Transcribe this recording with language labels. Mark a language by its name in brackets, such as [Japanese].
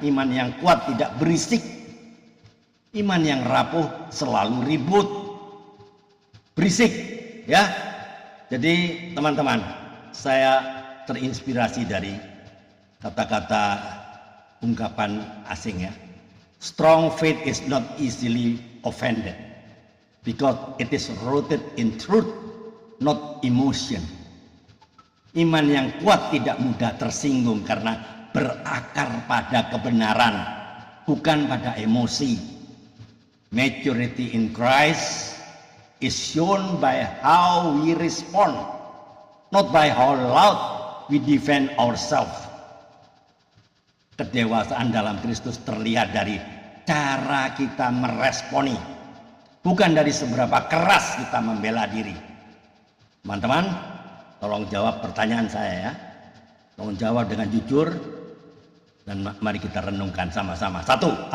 [Indonesian] Iman yang kuat tidak berisik. Iman yang rapuh selalu ribut, berisik, ya. Jadi teman-teman, saya terinspirasi dari kata-kata ungkapan asing, ya. [English] Strong faith is not easily offended because it is rooted in truth, not emotion. [Indonesian] Iman yang kuat tidak mudah tersinggung karena berakar pada kebenaran, bukan pada emosi. [English] Maturity in Christ is shown by how we respond, not by how loud we defend ourselves. [Indonesian] Kedewasaan dalam Kristus terlihat dari cara kita meresponi, bukan dari seberapa keras kita membela diri. Teman-teman, tolong jawab pertanyaan saya, ya. Tolong jawab dengan jujur dan mari kita renungkan sama-sama. 1.